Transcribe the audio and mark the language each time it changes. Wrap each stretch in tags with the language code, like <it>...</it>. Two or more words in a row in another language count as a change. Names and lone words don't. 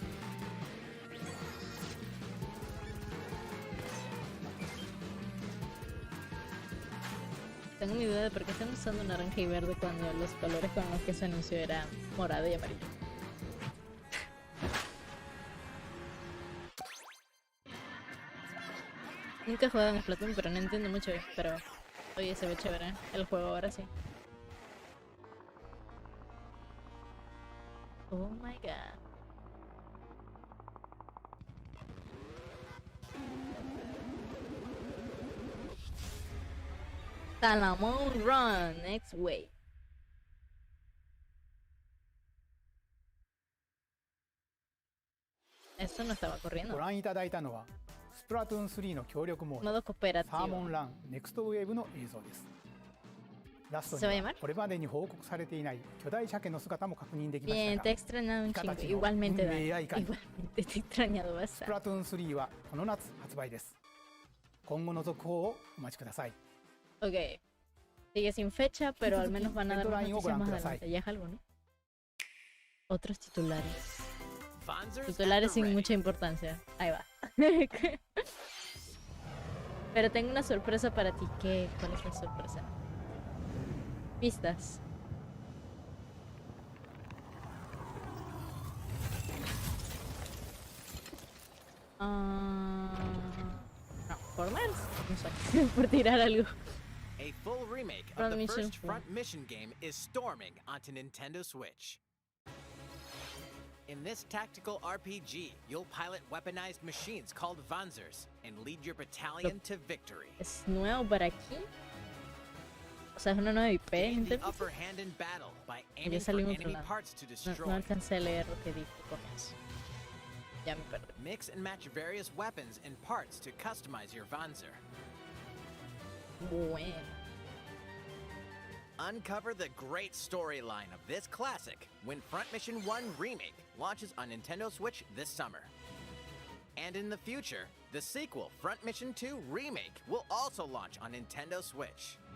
<es>Tengo mi duda de por qué están usando naranja y verde cuando los colores con los que se anunció eran morado y amarillo. Nunca he jugado en Splatoon, pero no entiendo mucho. Pero oye, se ve chévere el juego ahora sí.</es> <en>Oh my god. Salamon Run, next way.</en> <es>Esto no estaba</es> <ja>ご</ja> <es>corriendo.</es> <ja>覧いただいたのはスプラトゥーン3の協力モード</ja> <es>Modo</es> <ja>サーモ</ja> <es>cooperativo.</es> <ja>ンランネクストウェーブの映像ですラスト</ja> <es>¿Se va a</es> <ja>に</ja> <es>llamar?</es> <ja>はこれまでに報告されていない巨大鮭の姿も確認できまし</ja> <es>Bien,</es> <ja>た</ja> <es>te he</es> <ja>が</ja> <es>extrañado un chingo. Pikachu, Igualmente, Dani. Unmei Aikai. Igualmente te he extrañado</es> <ja>スプ</ja> <es>bastante.</es> <ja>ラトゥーン3はこの夏発売です今後の続報をお待ちください</ja> <es>Ok. Sigue sin fecha, pero al menos van a dar más Deadline o noticias más Gran adelante. Ya es algo, ¿no? Otros titulares.</es> <en>Fonzer's</en> <es>Titulares</es> <en>at the</en> <es>sin</es> <en>ready.</en> <es>mucha importancia. Ahí va. Pero tengo una sorpresa para ti. ¿Qué? ¿Cuál es la sorpresa? Pistas. No, Forma. No sé. Por tirar algo.</es> <en>A full remake of Front the Mission first Front. Front Mission game is storming onto Nintendo Switch. In this tactical RPG, you'll pilot weaponized machines called Wanzers and lead your battalion to victory.</en> <es>¿Es nuevo para aquí? O sea, es una nueva IP.</es> <en>Gain the</en> <es>¿entiendes?</es> <en>upper hand in battle by</en> <es>Ya</es> <en>aiming for</en> <es>salimos</es> <en>enemy</en> <es>volando.</es> <en>parts to</en> <es>No</es> <en>destroy.</en> <es>alcancé a leer lo que dijo con eso. Ya me perdí.</es> <en>Mix and match various weapons and parts to customize your Wanzer.</en> <es>Bueno.</es> <en>Uncover the great storyline of this classic when Front Mission 1 Remake launches on Nintendo Switch this summer. And in the future, the sequel, Front Mission 2 Remake, will also launch on Nintendo Switch.</en>